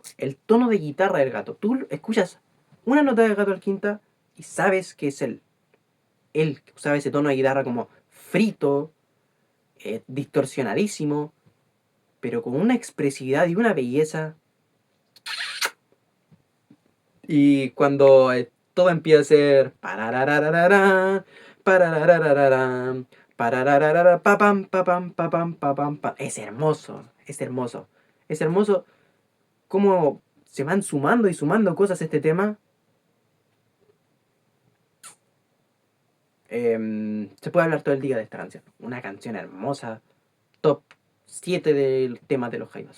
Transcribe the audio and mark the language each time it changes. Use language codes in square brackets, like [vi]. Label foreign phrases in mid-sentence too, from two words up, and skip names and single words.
[es] El tono de guitarra del gato. Tú escuchas una nota del gato al quinta y sabes que es él. Él usaba ese tono de guitarra como frito, distorsionadísimo, pero con una expresividad y una belleza. Y cuando todo empieza a ser parararararán, parararararán, pararararara, papam, papam, papam, papam, pam. Es hermoso, es hermoso. Es hermoso cómo se van sumando y sumando cosas a este tema. Se puede hablar todo el día de esta canción. Una canción hermosa, top 7 del tema de los Jaivas.